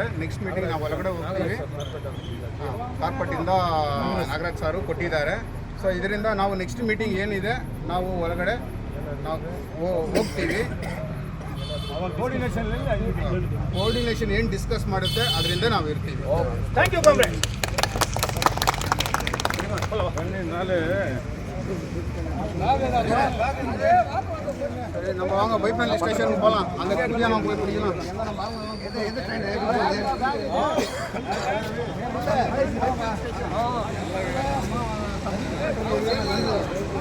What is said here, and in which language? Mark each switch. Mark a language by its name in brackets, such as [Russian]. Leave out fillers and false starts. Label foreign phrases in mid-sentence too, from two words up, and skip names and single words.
[English] next meeting [Kannada] ನಾವು ಒಳಗಡೆ ಹೋಗ್ತೀವಿ. ಕಾರ್ಪೊರೇಟಿಂದ ನಾಗರಾಜ್ ಸಾರು ಕೊಟ್ಟಿದ್ದಾರೆ. ಸೊ ಇದರಿಂದ ನಾವು [English] next meeting [Kannada] ಏನಿದೆ ನಾವು ಒಳಗಡೆ ನಾವು ಹೋಗ್ತೀವಿ. ಕೋಆರ್ಡಿನೇಷನ್ ಏನು ಡಿಸ್ಕಸ್ ಮಾಡುತ್ತೆ ಅದರಿಂದ ನಾವು ಇರ್ತೀವಿ. [English] thank you comrade. [Tamil] நம்ம வாங்க பைப்லைன் ஸ்டேஷனுக்கு போகலாம். அங்கே புரியா நம்ம போய் பிடிக்கலாம்.